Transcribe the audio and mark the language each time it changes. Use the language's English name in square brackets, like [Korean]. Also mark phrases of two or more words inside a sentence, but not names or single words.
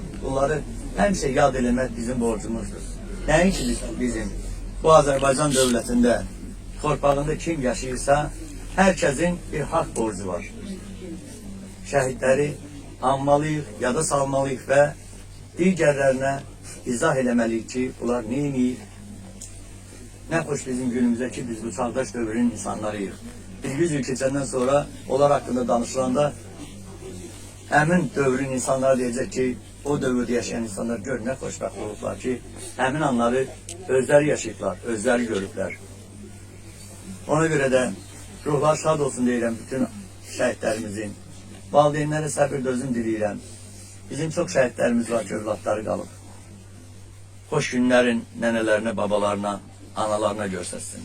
[Azerbaijani] Bunları həmişə yad eləmək bizim borcumuzdur. Nəinki bizim bu Azərbaycan dövlətində, torpağında kim yaşayırsa, hər kəsin bir haqq borcu var. Şəhidləri anmalıyıq, yada salmalıyıq və digərlərinə izah eləməliyik ki, bunlar neyini [Turkish] Ne hoş bizim günümüzde [Azerbaijani] ki biz bu çağdaş dövrün insanlarıyız. Biz 100 yıl geçenden sonra onlar hakkında danışılanda hemin dövrün insanları diyecek ki o dövrde yaşayan insanlar gör ne xoşbəxt olublar ki hemin anları özləri yaşayıblar, özləri görüblər. Ona göre de ruhlar şad olsun deyirəm bütün şəhidlərimizin. Valideynlərə səbir dözüm diləyirəm. Bizim çok şəhidlərimiz var ki, övladları qalıb. Xoş günlərin nənələrinə, babalarına, analarına göstərsin.